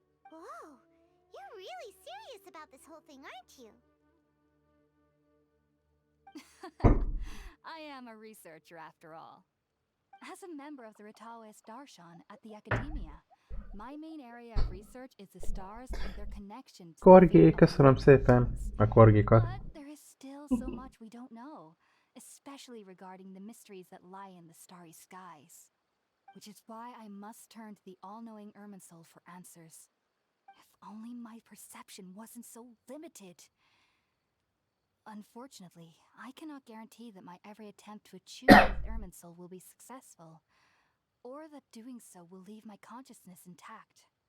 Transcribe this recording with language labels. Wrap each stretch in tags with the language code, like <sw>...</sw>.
<en>Whoa, you're really serious about this whole thing, aren't you? I am a researcher after all. As a member of the Ritaoist Darshan at the Academia, my main area of research is the stars and their connection to</en> <hu>Korgi, köszönöm szépen a korgikat.</hu> <en>But there is still so much we don't know, especially regarding the mysteries that lie in the starry skies. Which is why I must turn to the all-knowing Irminsul for answers. If only my perception wasn't so limited. Unfortunately, I cannot guarantee that my every attempt to achieve with Irminsul will be successful, or that doing so will leave my consciousness intact.</en>